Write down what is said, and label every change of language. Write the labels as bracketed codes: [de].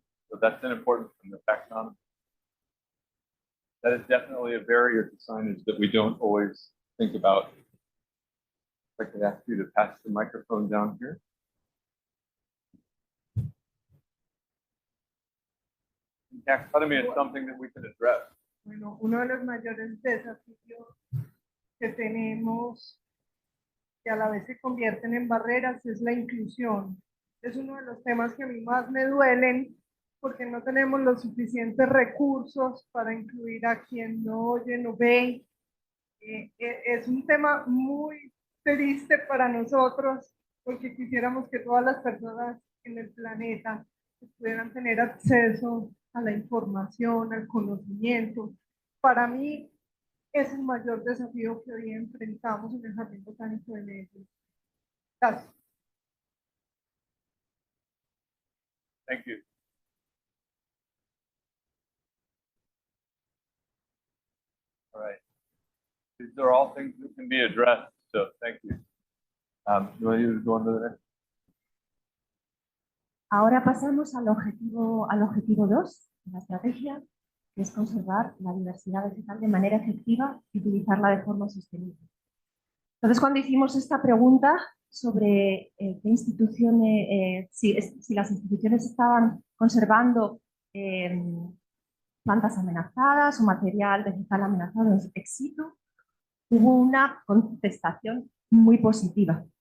[en] So that's an important from the taxonomy. That is definitely a barrier to signage that we don't always think about. If I could ask you to pass the microphone down here. Taxonomy is something that we can address. [es] Bueno, uno de los mayores desafíos que tenemos, que a la vez se convierten en barreras, es la inclusión. Es uno de los temas que a mí más me duelen porque no tenemos los suficientes recursos para incluir a quien no oye, no ve. Es un tema muy triste para nosotros porque quisiéramos que todas las personas en el planeta pudieran tener acceso a la información, al conocimiento. Para mí es el mayor desafío que hoy enfrentamos en el Jardín Botánico de Medellín. Gracias. [en] Thank you. All right. These are all things that can be addressed, so thank you. You want to go on to the next? [es] Ahora pasamos al objetivo 2 de la estrategia, que es conservar la diversidad vegetal de manera efectiva y utilizarla de forma sostenible. Entonces, cuando hicimos esta pregunta sobre qué instituciones, si las instituciones estaban conservando plantas amenazadas o material vegetal amenazado ex situ, hubo una contestación muy positiva.